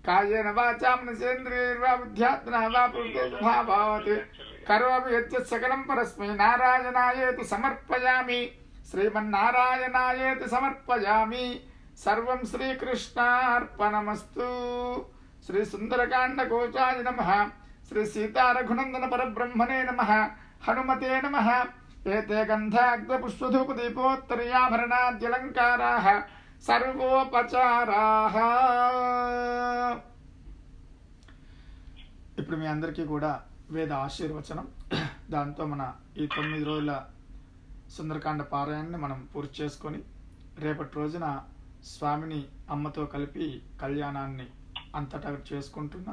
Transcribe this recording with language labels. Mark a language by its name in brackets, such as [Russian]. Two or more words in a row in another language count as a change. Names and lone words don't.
[Sanskrit] कायेन वाचा मनसेन्द्रियैर्वा बुद्ध्यात्मना वा प्रकृते भावात् करोमि यद्यत् सकलं परस्मै नारायणायेति समर्पयामि श्रीमन्नारायणायेति समर्पयामि सर्वं श्रीकृष्णार्पणमस्तु। श्री सुंदरकांड गोचाय नमः। श्री सीता रघुनंदन परब्रह्मणे नमः। हनुमते नमः। एते गन्धाग्धपुष्पधूपदीपोत्तरीयाभरणाद्यलङ्काराः సర్వోపచారాః। [Telugu] ఇప్పుడు మీ అందరికీ కూడా వేద ఆశీర్వచనం, దాంతో మన ఈ 9 రోజుల సుందరకాండ పారాయణని మనం పూర్తి చేసుకొని రేపటి రోజున స్వామిని అమ్మతో కలిపి కళ్యాణాన్ని అంతటా చేసుకుంటున్నాం.